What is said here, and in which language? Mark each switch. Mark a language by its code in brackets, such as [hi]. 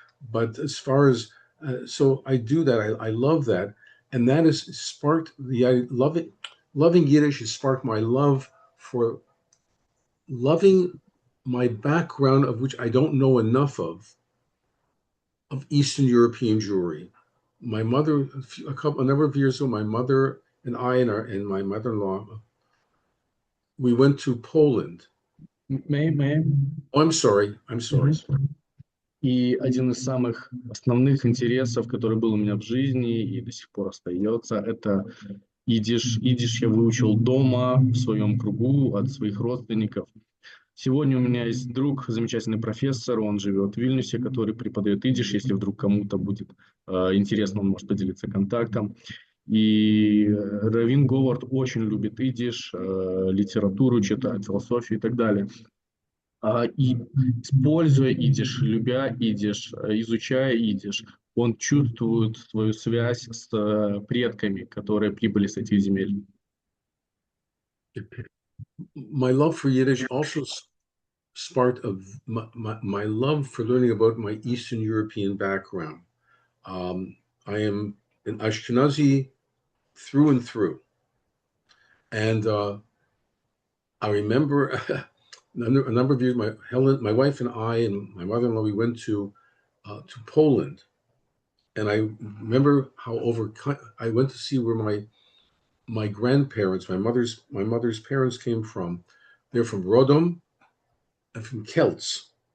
[en] But as far as so I do that, I love that, and that has sparked loving Yiddish has sparked my love for loving my background, of which I don't know enough of Eastern European Jewry. My mother, a number of years ago, my mother and I and my mother-in-law, we went to Poland. May. Oh, I'm sorry. [ru] И один из самых основных интересов, который был у меня в жизни и до сих пор остается, это идиш. Идиш я выучил дома, в своем кругу, от своих родственников. Сегодня у меня есть друг, замечательный профессор, он живет в Вильнюсе, который преподает идиш. Если вдруг кому-то будет интересно, он может поделиться контактом. И раввин Говард очень любит идиш, литературу читает, философию и так далее. И используя идиш, любя идиш, изучая идиш, он чувствует свою связь с предками, которые прибыли с этих земель. [en] My love for Yiddish also sparked of my love for learning about my Eastern European background. I am an Ashkenazi through and through, and I remember a number of years, my wife and I and my mother-in-law, we went to Poland, and I remember how I went to see where my grandparents, my mother's parents came from. They're from Rodom and from Kelts.